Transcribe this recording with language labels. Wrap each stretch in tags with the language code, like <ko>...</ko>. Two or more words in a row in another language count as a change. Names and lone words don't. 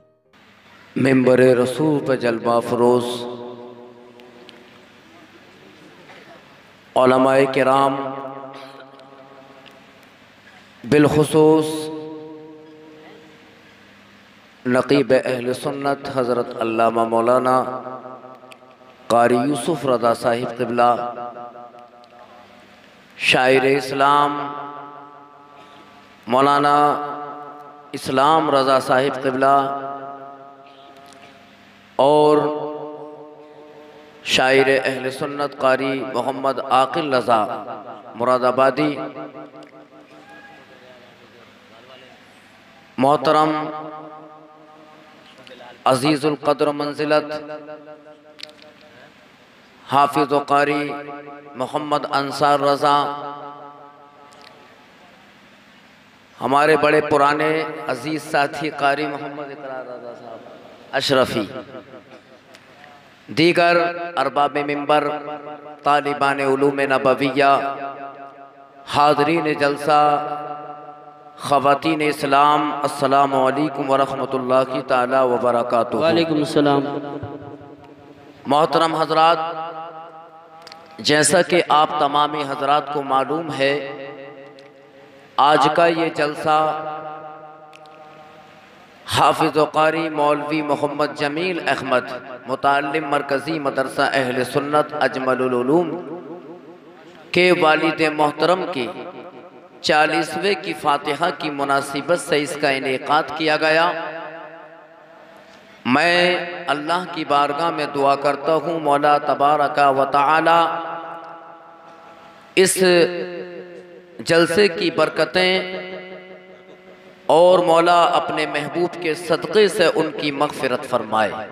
<hi>मिंबर रसूल पे जलवा फरोज उलमाए किराम, बिलखुसूस नकीब अहल सुन्नत हज़रत अल्लामा मौलाना कारी यूसुफ रज़ा साहिब क़िबला, शायर इस्लाम मौलाना इस्लाम रज़ा साहिब क़िबला और शायर अहल सुन्नत कारी मोहम्मद आकिल रज़ा मुरादाबादी, मोहतरम अजीज़ुल क़द्र मंजिलत हाफिज़ व कारी मोहम्मद अंसार रज़ा, हमारे बड़े पुराने अजीज़ साथी कारी मोहम्मद इकरार रज़ा साहब अशरफ़ी, दीगर अरबाब मिंबर, तालिबान उलूम नबविया, हाज़रीन जलसा, ख़वातीन इस्लाम,</hi> <ar>السلام عليكم ورحمة الله تعالى وبركاته. وعليكم السلام.</ar> <hi>मोहतरम हज़रात, जैसा कि आप तमामी हज़रात को मालूम है, आज का ये जलसा हाफिज़ व कारी मौलवी मोहम्मद जमील अहमद मुताल्लिम मरकज़ी मदरसा अहल सुन्नत अजमलुल उलूम के वालिद मोहतरम की 40वें की फातिहा की मुनासिबत से इसका इनेकाद किया गया। मैं अल्लाह की बारगाह में दुआ करता हूँ, मौला</hi> <ar>تبارك وتعالى</ar> <hi>इस जलसे की बरकतें और मौला अपने महबूब के सदक़े से उनकी मग़फ़िरत फरमाए।</hi>